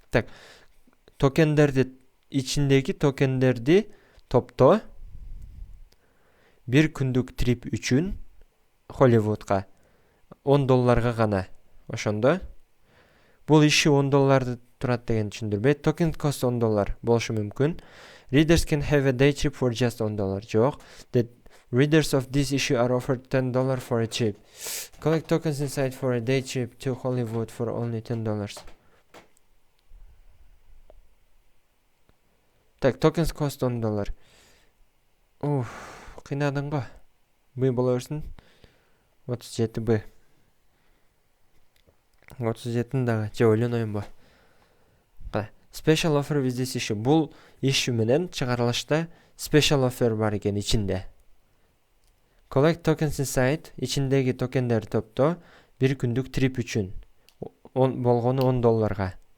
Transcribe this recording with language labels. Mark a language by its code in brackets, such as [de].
[ky] Так, токендерди ичиндеги токендерди топто 1 күндүк трип үчүн Холливудка $10 гана. Ошондо бул иши $10 турат деген түшүндүрбөйт. [en] Token cost $10 [ky] болушу мүмкүн. [en] Readers can have a day trip for just $10. [ky] Жок. [en] The readers of this issue are offered $10 for a trip. Collect tokens inside for a day trip to Hollywood for only $10. [ky] Так, [en] tokens cost $10. [ky] Кыйнадың го. Б боло берсин. 37 Б. 37 дагы же ойлоноймбу. [en] Special offer with this issue. [ky] Бул issue менен чыгарылышта special offer бар экен ичинде. [en] Collect tokens inside [ky] ичиндеги токендерди топто 1 күндүк трип үчүн болгону $10.